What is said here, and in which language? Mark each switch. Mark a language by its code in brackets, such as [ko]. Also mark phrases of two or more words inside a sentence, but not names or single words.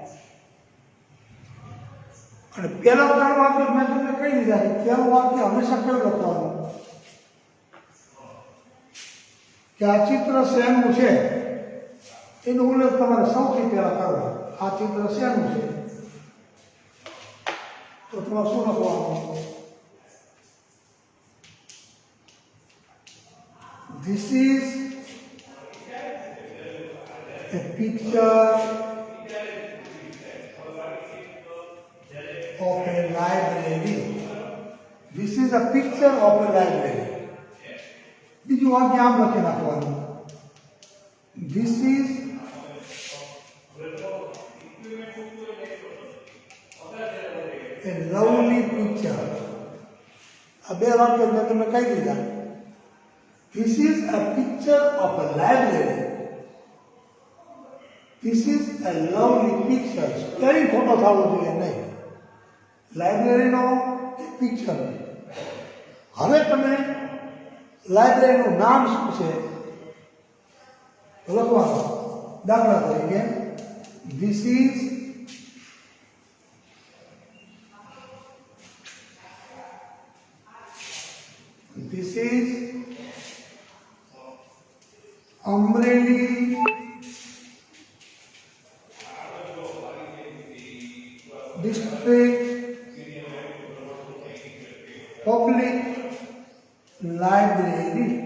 [gu] અને પહેલા 3 વાક્યો મેં તમને કહી દીધા છે. પહેલું વાક્ય હંમેશા કેવું લખવાનું કે આ ચિત્ર શેનું છે, એનો ઉલ્લેખ તમારે સૌથી પહેલા કરવો. આ ચિત્ર શેનું છે, તો તમારે શું લખવાનું? [en] This is a picture of a library. This is a picture of a library. [gu] બીજું વાક્ય આમ લખી નાખવાનું. [en] This is a lovely picture. [gu] આ બે વાક્ય મેં તમને કહી દીધા. [en] This is a picture of a library. This is a lovely picture. [gu] સ્પેલિંગ ખોટો થવો જોઈએ નહીં. લાઇબ્રેરીનો પિક્ચર. હવે તમે લાઇબ્રેરીનું નામ શું છે લખવાનું. દાખલા તરીકે [en] This is Amreli District Public Library.